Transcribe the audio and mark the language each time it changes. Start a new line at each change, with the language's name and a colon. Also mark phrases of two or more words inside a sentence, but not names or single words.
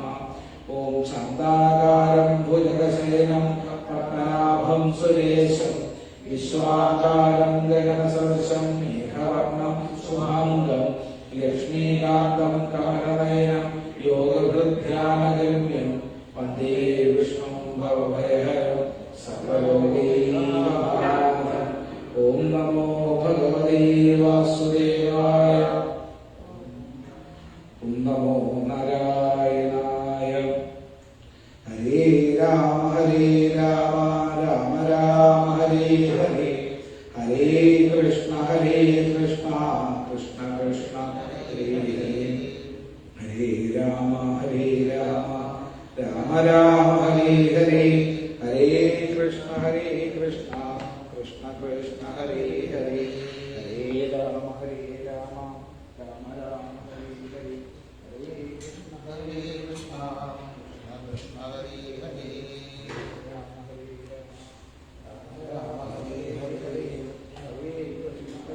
Sanskrit: ഓം ശാന്താകാരം ഭുജഗശയനം പത്മനാഭം സുരേശം വിശ്വാകാരം ഗഗനസദൃശം മേഘവർണം ശുഭാംഗം ലക്ഷ്മീകാന്തം കമലനയനം യോഗഹൃദ്ധ്യാനഗമ്യം വന്ദേ വിഷ്ണും ഭവഭയഹരം സർവലോകൈകനാഥം. ഓം നമോ ഭഗവതേ വാസുദേവായ. ഓം നമോ നാരായണായ. ഹരേ രാമ രാമ രാമ ഹരേ ഹരേ ഹരേ കൃഷ്ണ കൃഷ്ണ കൃഷ്ണ ഹരേ ഹരേ ഹരേ രാമ രാമ രാമ ഹരേ ഹരേ ഹരേ കൃഷ്ണ കൃഷ്ണ കൃഷ്ണ ഹരേ ഹരേ ഹരേ രാമ രാമ രാമ ഹരേ ഹരേ ഹരേ കൃഷ്ണ കൃഷ്ണ കൃഷ്ണ ഹരേ ഹരേ രാമ ഹരേ ഹരേ ഹരേ കൃഷ്ണ